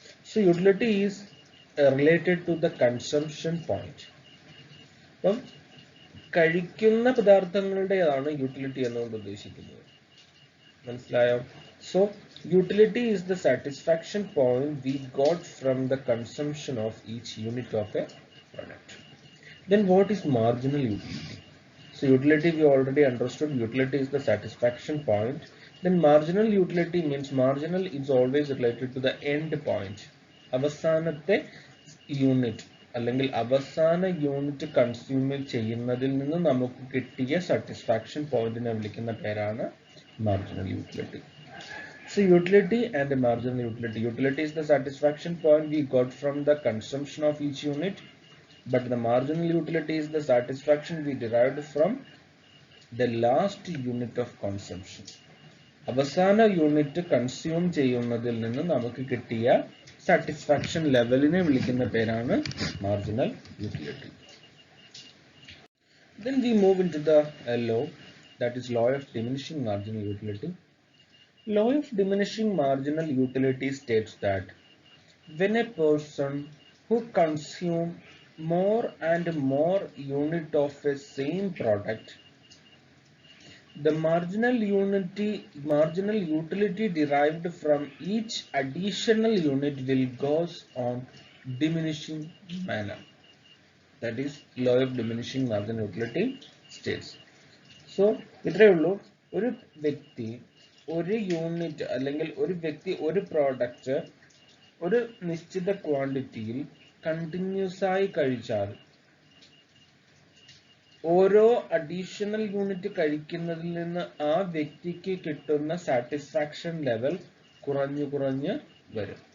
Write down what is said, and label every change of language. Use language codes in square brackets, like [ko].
[en] So utility is related to the consumption point. [ml] അപ്പം കഴിക്കുന്ന പദാർത്ഥങ്ങളുടേതാണ് utility എന്നുകൊണ്ട് ഉദ്ദേശിക്കുന്നത്. മനസ്സിലായോ? [en] So utility is the satisfaction point we got from the consumption of each unit of a product. Then what is marginal utility? So utility we already understood. Utility is the satisfaction point. Then marginal utility means marginal is always related to the end point. [ml] അവസാനത്തെ unit അല്ലെങ്കിൽ അവസാന unit consume ചെയ്യുന്നതിൽ നിന്ന് നമുക്ക് കിട്ടിയ satisfaction പോയിന്റിനെ വിളിക്കുന്ന പേരാണ് marginal utility. [en] So utility and marginal utility. Utility is the satisfaction point we got from the consumption of each unit, but the marginal utility is the satisfaction we derived from the last unit of consumption. [ml] അവസാന unit consume ചെയ്യുന്നതിൽ നിന്ന് നമുക്ക് കിട്ടിയ satisfaction ലെവലിനെ വിളിക്കുന്ന പേരാണ് marginal utility. [en] Then we move into the law, that is law of diminishing marginal utility. Law of diminishing marginal utility states that when a person who consume more and more unit of a same product, the marginal utility derived from each additional unit will goes on diminishing manner. That is law of diminishing marginal utility states. [ml] So ഇത്രയേ ഉള്ളൂ. ഒരു വ്യക്തി ഒരു unit അല്ലെങ്കിൽ ഒരു വ്യക്തി ഒരു product ഒരു നിശ്ചിത ക്വാണ്ടിറ്റിയിൽ കണ്ടിന്യൂസ് ആയി കഴിച്ചാൽ ഓരോ അഡീഷണൽ യൂണിറ്റ് കഴിക്കുന്നതിൽ നിന്ന് ആ വ്യക്തിക്ക് കിട്ടുന്ന സാറ്റിസ്ഫാക്ഷൻ ലെവൽ കുറഞ്ഞു കുറഞ്ഞ് വരും.